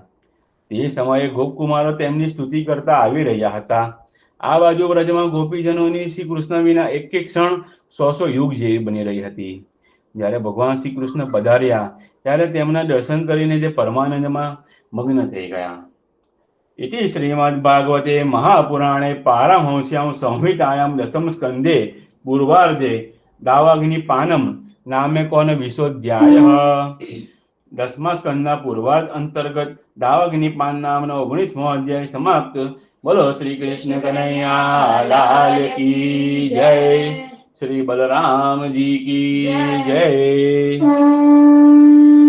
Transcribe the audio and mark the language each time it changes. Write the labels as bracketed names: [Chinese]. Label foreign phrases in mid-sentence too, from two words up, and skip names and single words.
[Gujarati] તે સમયે ગોપકુમારો તેમની સ્તુતિ કરતા આવી રહ્યા હતા. આ બાજુ વ્રજમાં ગોપીજનોની શ્રી કૃષ્ણ વિના એક એક ક્ષણ 100 યુગ જેવી બની રહી હતી. જ્યારે ભગવાન શ્રી કૃષ્ણ પધાર્યા ત્યારે તેમના દર્શન કરીને તે પરમાનંદમાં મગ્ન થઈ ગયા. [Sanskrit] इति श्रीमद्भागवते महापुराणे पारमहंस्यां संहितायां दशम स्कंदे पूर्वार्धे दावाग्निपानम नामे कौन विशोध्यायः. [Gujarati] 10મા સ્કંદના પૂર્વાર્ધ અંતર્ગત દાવાગ્નિપાન નામનો 19મો અધ્યાય સમાપ્ત. બોલો શ્રી કૃષ્ણ કનૈયા લાલ [Hindi] की जय. [Gujarati] શ્રી બલરામજી [Hindi] की जय.